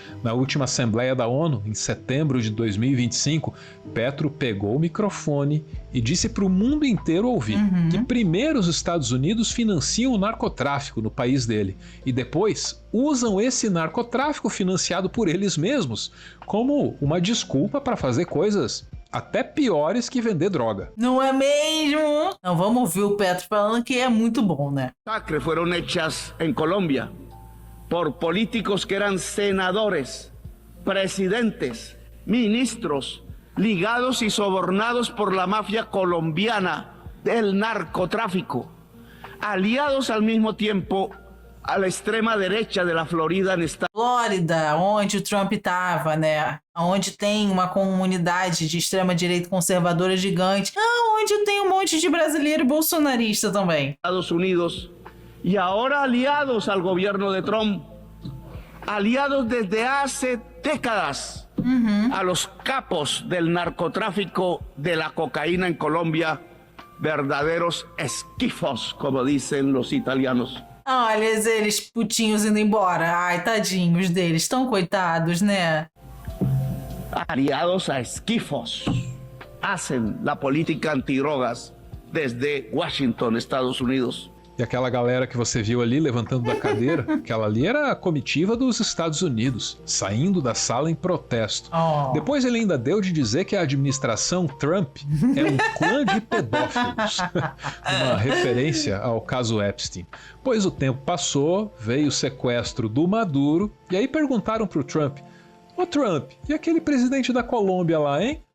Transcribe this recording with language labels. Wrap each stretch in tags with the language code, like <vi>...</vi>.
<pt>Na última Assembleia da ONU, em setembro de 2025, Petro pegou o microfone e disse para o mundo inteiro ouvir que primeiro os Estados Unidos financiam o narcotráfico no país dele e depois usam esse narcotráfico financiado por eles mesmos como uma desculpa para fazer coisas até piores que vender droga. Não é mesmo? Não, vamos ouvir o Petro falando que é muito bom, né?</pt> <es>Masacres fueron hechas en Colombia por políticos que eran senadores, presidentes, ministros, ligados y sobornados por la mafia colombiana del narcotráfico, aliados al mismo tiempo a la extrema derecha de la Florida en Estados</es> <pt>Flórida, onde o Trump estava, né? Onde tem uma comunidade de extrema-direita conservadora gigante, onde tem um monte de brasileiro bolsonarista também.</pt> <es>Estados Unidos y ahora aliados al gobierno de Trump, aliados desde hace décadas a los capos del narcotráfico de la cocaína en Colombia, verdaderos esquifos, como dicen los italianos.</es> <pt>Olha, eles putinhos indo embora. Ai, tadinhos deles, tão coitados, né?</pt> <es>Aliados a esquifos hacen la política antidrogas desde Washington, Estados Unidos.</es> <pt>E aquela galera que você viu ali levantando da cadeira, aquela ali era a comitiva dos Estados Unidos, saindo da sala em protesto. Depois ele ainda deu de dizer que a administração Trump é um clã de pedófilos. Uma referência ao caso Epstein. Pois o tempo passou, veio o sequestro do Maduro, e aí perguntaram pro Trump: ô Trump, e aquele presidente da Colômbia lá, hein?</pt>